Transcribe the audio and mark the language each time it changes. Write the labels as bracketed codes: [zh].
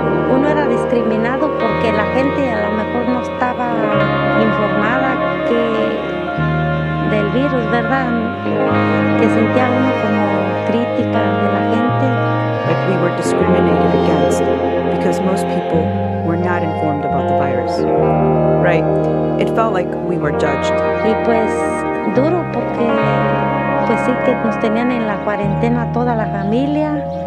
[es] Uno era discriminado porque la gente a lo mejor no estaba informada del virus, ¿verdad? Que sentía uno como crítica de la gente. [en] Like we were discriminated against because most people were not informed about the virus. Right? It felt like we were judged. [es] Y pues duro porque pues sí que nos tenían en la cuarentena toda la familia.